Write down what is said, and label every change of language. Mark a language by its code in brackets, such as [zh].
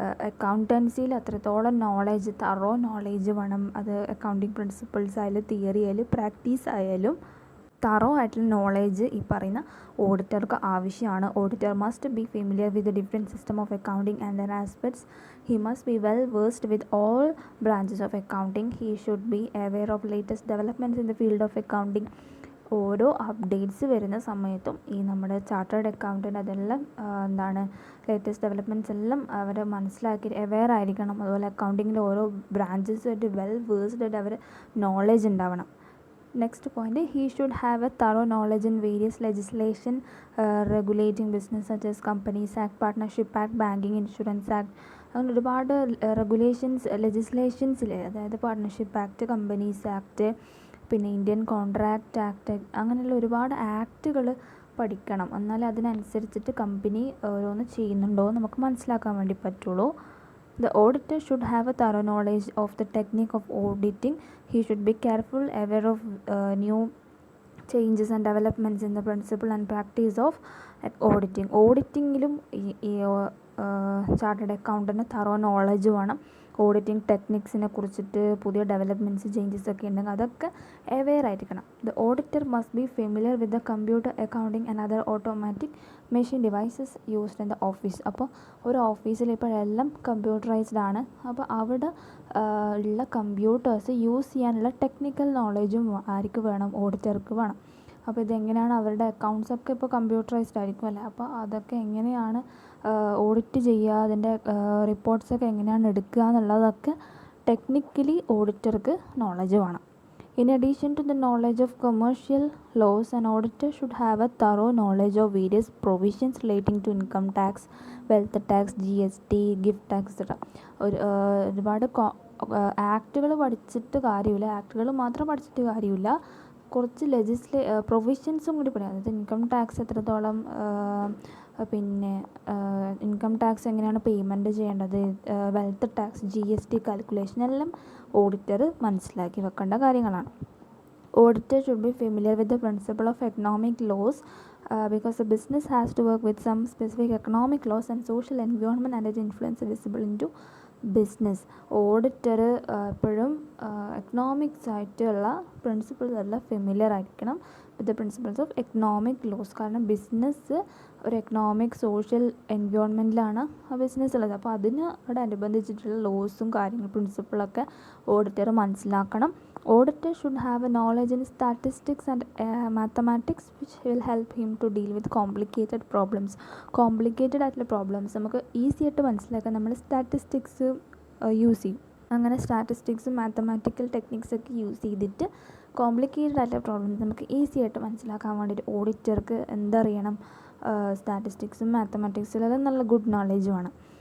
[ml] അക്കൗണ്ടൻസിയിൽ അത്രത്തോളം knowledge, thorough knowledge വേണം. അത് അക്കൗണ്ടിങ് പ്രിൻസിപ്പിൾസ് ആയാലും തിയറി ആയാലും പ്രാക്ടീസ് ആയാലും തറോ ആയിട്ടുള്ള നോളേജ് ഈ പറയുന്ന ഓഡിറ്റർക്ക് ആവശ്യമാണ്. [en] Auditor must be familiar with the different system of accounting and other aspects. He must be well versed with all branches of accounting. He should be aware of latest developments in the field of accounting. [ml] ഓരോ updates വരുന്ന സമയത്തും ഈ നമ്മുടെ chartered accountant അതെല്ലാം latest developments എല്ലാം അവർ മനസ്സിലാക്കി aware ആയിരിക്കണം. അതുപോലെ അക്കൗണ്ടിങ്ങിൻ്റെ ഓരോ ബ്രാഞ്ചസുമായിട്ട് വെൽ വേഴ്സ്ഡ് ആയിട്ട് അവർ നോളേജ് ഉണ്ടാവണം. [en] Next point: he should have a thorough knowledge in various legislation regulating business such as Companies Act, Partnership Act, Banking Insurance Act. [ml] അങ്ങനെ ഒരുപാട് ലെജിസ്ലേഷൻസിൽ, അതായത് പാർട്ട്ണർഷിപ്പ് ആക്ട്, കമ്പനീസ് ആക്ട്, പിന്നെ ഇന്ത്യൻ കോൺട്രാക്റ്റ് ആക്ട്, അങ്ങനെയുള്ള ഒരുപാട് ആക്റ്റുകൾ പഠിക്കണം. എന്നാലേ അതിനനുസരിച്ചിട്ട് കമ്പനി ഓരോന്ന് ചെയ്യുന്നുണ്ടോ നമുക്ക് മനസ്സിലാക്കാൻ വേണ്ടി പറ്റുള്ളൂ. [en] The auditor should have a thorough knowledge of the technique of auditing. He should be careful, aware of new changes and developments in the principle and practice of auditing. [ml] ഓഡിറ്റിങ്ങിലും ഈ ചാർട്ടേഡ് അക്കൗണ്ടൻറ്റിന് തറോ നോളജ് വേണം. Auditing ടെക്നിക്സിനെ കുറിച്ചിട്ട് പുതിയ developments changes ഒക്കെ ഉണ്ടെങ്കിൽ അതൊക്കെ aware ആയിരിക്കണം. [en] The auditor must be familiar with the computer accounting and other automatic machine devices used in the office. [ml] അപ്പോൾ ഒരു ഓഫീസിൽ ഇപ്പോഴെല്ലാം കമ്പ്യൂട്ടറൈസ്ഡ് ആണ്. അപ്പോൾ അവിടെ ഉള്ള കമ്പ്യൂട്ടേഴ്സ് യൂസ് ചെയ്യാനുള്ള ടെക്നിക്കൽ നോളജും ആർക്ക് വേണം? ഓഡിറ്റർക്ക് വേണം. അപ്പോൾ ഇതെങ്ങനെയാണ് അവരുടെ അക്കൗണ്ട്സൊക്കെ ഇപ്പോൾ കമ്പ്യൂട്ടറൈസ്ഡ് ആയിരിക്കും അല്ലേ. അപ്പോൾ അതൊക്കെ എങ്ങനെയാണ് ഓഡിറ്റ് ചെയ്യുക, അതിൻ്റെ റിപ്പോർട്ട്സൊക്കെ എങ്ങനെയാണ് എടുക്കുക എന്നുള്ളതൊക്കെ ടെക്നിക്കലി ഓഡിറ്റർക്ക് നോളജ് വേണം. [en] In addition to the knowledge of commercial laws, an auditor should have a thorough knowledge of various provisions relating to income tax, wealth tax, GST, gift tax etc. [ml] ഒരുപാട് ആക്ടുകൾ പഠിച്ചിട്ട് കാര്യമില്ല, ആക്ടുകൾ മാത്രം പഠിച്ചിട്ട് കാര്യമില്ല, കുറച്ച് പ്രൊവിഷൻസും കൂടി പഠിക്കണം. അതായത് ഇൻകം ടാക്സ് എത്രത്തോളം, പിന്നെ ഇൻകം ടാക്സ് എങ്ങനെയാണ് പേയ്മെൻറ്റ് ചെയ്യേണ്ടത്, വെൽത്ത് ടാക്സ്, GST കാൽക്കുലേഷൻ എല്ലാം ഓഡിറ്റർ മനസ്സിലാക്കി വെക്കേണ്ട കാര്യങ്ങളാണ്. [en] Auditor should be familiar with the principle of economic laws because the business has to work with some specific economic laws and social environment and its influence visible into business. [ml] Auditor എപ്പോഴും economics ആയിട്ടുള്ള principles എല്ലാം familiar ആയിരിക്കണം [en] With the principles of economic laws. [ml] കാരണം business ഒരു economic social എൻവയോൺമെൻറ്റിലാണ് ആ business ഉള്ളത്. അപ്പോൾ അതിനോടനുബന്ധിച്ചിട്ടുള്ള ലോസും കാര്യങ്ങളും പ്രിൻസിപ്പിളൊക്കെ ഓഡിറ്റർ മനസ്സിലാക്കണം. [en] Auditor should have a knowledge in statistics and mathematics which will help him to deal with complicated problems. [ml] Complicated ആയിട്ടുള്ള problems നമുക്ക് easy ആയിട്ട് മനസ്സിലാക്കാൻ നമ്മൾ സ്റ്റാറ്റിസ്റ്റിക്സ് യൂസ് ചെയ്യും. അങ്ങനെ സ്റ്റാറ്റിസ്റ്റിക്സും മാത്തമാറ്റിക്കൽ ടെക്നിക്സൊക്കെ യൂസ് ചെയ്തിട്ട് കോംപ്ലിക്കേറ്റഡ് ആയിട്ടുള്ള പ്രോബ്ലംസ് നമുക്ക് ഈസി ആയിട്ട് മനസ്സിലാക്കാൻ വേണ്ടിയിട്ട് ഓഡിറ്റർക്ക് എന്തറിയണം? സ്റ്റാറ്റിസ്റ്റിക്സും മാത്തമാറ്റിക്സിലെല്ലാം നല്ല ഗുഡ് നോളേജ് വേണം.